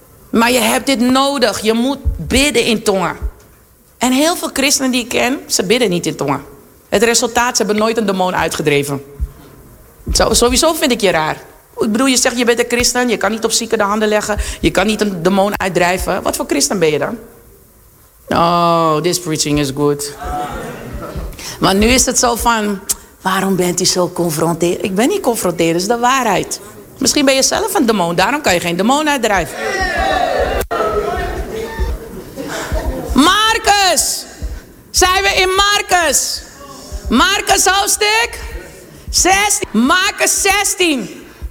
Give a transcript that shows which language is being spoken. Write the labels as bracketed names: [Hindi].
[Dutch] Maar je hebt dit nodig. Je moet bidden in tongen. En heel veel christenen die ik ken, ze bidden niet in tongen. Het resultaat, ze hebben nooit een demon uitgedreven. Sowieso vind ik je raar. Ik bedoel, je zegt je bent een christen, je kan niet op zieken de handen leggen. Je kan niet een demon uitdrijven. Wat voor christen ben je dan? [English] Oh, this preaching is good. [Dutch] Maar nu is het zo van, waarom bent u zo confronterend? Ik ben niet confronterend, dat is de waarheid. Misschien ben je zelf een demon, daarom kan je geen demon uitdrijven. Marcus! Zijn we in Marcus? Marcus hoofdstuk 16. Marcus 16.